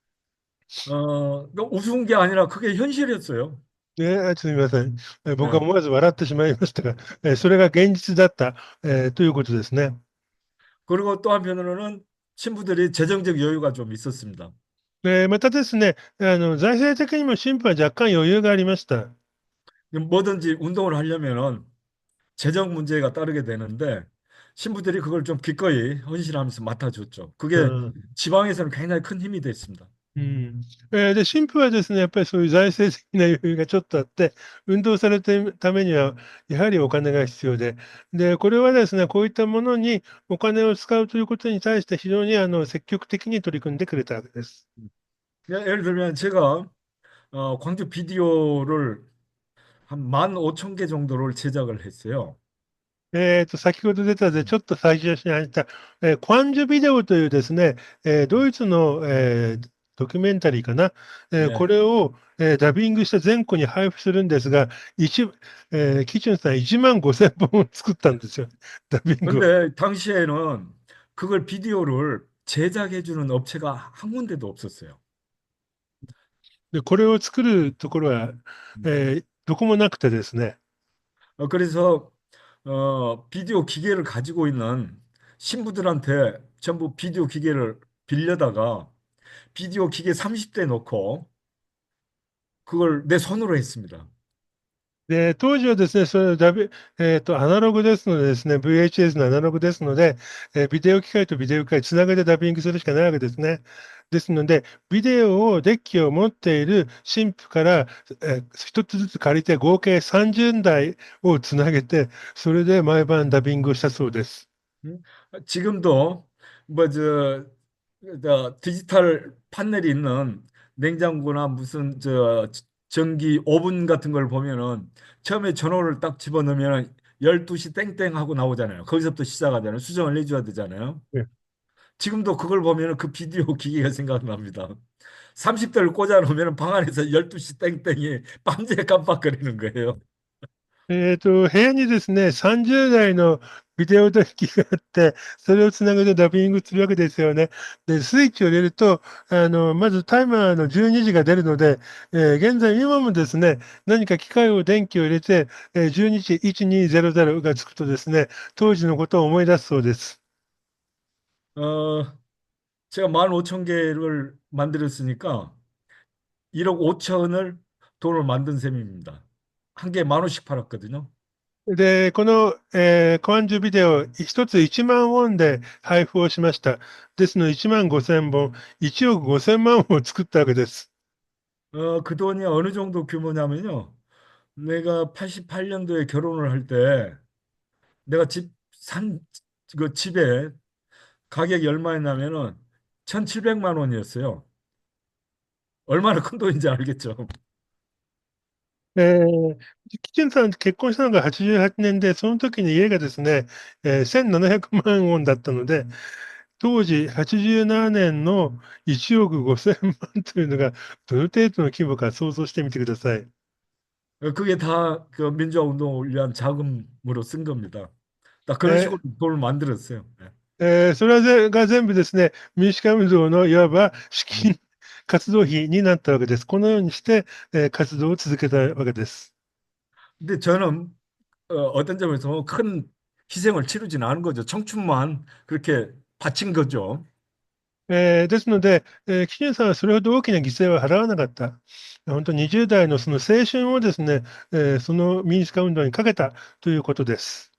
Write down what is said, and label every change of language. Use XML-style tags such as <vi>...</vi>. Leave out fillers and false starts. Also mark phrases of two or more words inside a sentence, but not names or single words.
<ko>우스운 게 아니라 그게 현실이었어요.</ko> <ja>すみません。僕は</ja> <ko>예.</ko> <ja>思わず笑ってしまいましたが、それが現実だった、ということですね。</ja> <ko>그리고 또 한편으로는 신부들이 재정적 여유가 좀 있었습니다.</ko> <ja>またですね、財政的にも神父は若干余裕がありました。</ja> <ko>뭐든지 운동을 하려면은 재정 문제가 따르게 되는데 신부들이 그걸 좀 기꺼이 헌신하면서 맡아줬죠. う 그게 ん。 지방에서는 굉장히 큰 힘이 됐습니다. うん。</ko> <ja>で、神父はですね、やっぱりそういう財政的な余裕がちょっとあって、運動されているためには、やはりお金が必要で、で、これはですね、こういったものにお金を使うということに対して非常に積極的に取り組んでくれたわけです。</ja> <ko>예를 들면 제가 광주 비디오를 한 15,000개 정도를 제작을 했어요.</ko> <ja>先ほど出たで、ちょっと最初に話した、クワンジュビデオというですね、ドイツの、ドキュメンタリーかな、こ</ja> <ko>네.</ko> <ja>れを、ダビングして全国に配布するんですが、キチュンさん1万5000本作ったんですよ、ダビングを。</ja> <ko>근데 당시에는 그걸 비디오를 제작해주는 업체가 한 군데도 없었어요.</ko> <ja>で、これを作るところは、どこもなくてですね、</ja> <ko>그래서 비디오 기계를 가지고 있는 신부들한테 전부 비디오 기계를 빌려다가 비디오 기계 30대 놓고 그걸 내 손으로 했습니다.</ko> <ja>で、当時はですね、それダビ、アナログですのでですね、VHS のアナログですので、ビデオ機械とビデオ機械つなげてダビングするしかないわけですね。ですので、ビデオを、デッキを持っている新婦から、一つずつ借りて合計30台をつなげて、それで毎晩ダビングをしたそうです。 음?</ja> <ko>지금도 뭐 디지털 판넬이 있는 냉장고나 무슨 전기 오븐 같은 걸 보면은 처음에 전원을 딱 집어넣으면 12시 땡땡 하고 나오잖아요. 거기서부터 시작하잖아요. 수정을 해줘야 되잖아요. 지금도 그걸 보면 그 비디오 기기가 생각납니다. 30대를 꽂아놓으면 방 안에서 12시 땡땡이 밤새 깜빡거리는 거예요.</ko> <ja>部屋にですね、30台のビデオデッキがあって、それをつなぐとダビングするわけですよね。で、スイッチを入れると、まずタイマーの12時が出るので、現在今もですね、何か機械を電気を入れて、12時1200がつくとですね、当時のことを思い出すそうです。</ja> <ko>어, 제가 15,000개를 만들었으니까 1억 5천을 돈을 만든 셈입니다. 한 개에 10,000원씩 팔았거든요.</ko> <ja>で、この、コアンジュビデオ、一つ1万ウォンで配布をしました。ですので、1万5千本、1億5千万を作ったわけです。</ja> <ko>그 돈이 어느 정도 규모냐면요. 내가 88년도에 결혼을 할 때 내가 그 집에 가격이 얼마였냐면은 1,700만 원이었어요. 얼마나 큰 돈인지 알겠죠?</ko> <ja>キチンさん結婚したのが88年で、その時に家がですね、1700万ウォンだったので、当時87年の1億5000万というのが、どの程度の規模か想像してみてください。</ja> <ko>그게 다 그 민주화 운동을 위한 자금으로 쓴 겁니다. 딱 그런 식으로 え 돈을 만들었어요. 네.</ko> <ja>それが全部ですね、民主化運動のいわば資 음. 金、活動費になったわけです。このようにして、活動を続けたわけです。</ja> <ko>근데 저는 어떤 점에서 큰 희생을 치르지는 않은 거죠. 청춘만 그렇게 바친 거죠.</ko> <ja>ですので、キシンさんはそれほど大きな犠牲は払わなかった。本当に20代のその青春をですね、その民主化運動にかけたということです。</ja>